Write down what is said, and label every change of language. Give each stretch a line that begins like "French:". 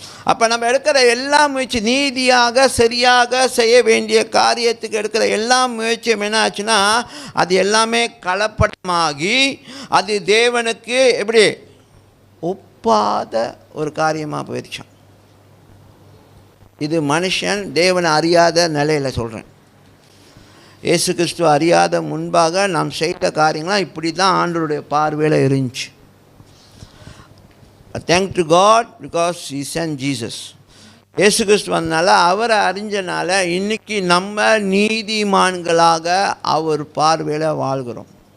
Tamil: அப்போ நம்ம எடுக்கிற எல்லா முயற்சி நீதியாக சரியாக செய்ய வேண்டிய காரியத்துக்கு எடுக்கிற எல்லா முயற்சியும் என்ன ஆச்சுன்னா அது எல்லாமே கலப்படமாகி அது தேவனுக்கு எப்படி ஒப்பாத ஒரு காரியமாக போயிடுச்சான். இது மனுஷன் தேவனை அறியாத நிலையில் சொல்கிறேன். இயேசு கிறிஸ்துவ அறியாத முன்பாக நாம் செய்த காரியங்களாம் இப்படி தான் ஆண்டவருடைய பார்வையில் இருந்துச்சு.
English: Thank to God because He sent Jesus.
Tamil: இயேசு கிறிஸ்து வந்தனால அவரை அறிஞ்சனால இன்றைக்கி நம்ம நீதிமான்களாக அவர் பார்வையில் வாழ்கிறோம்.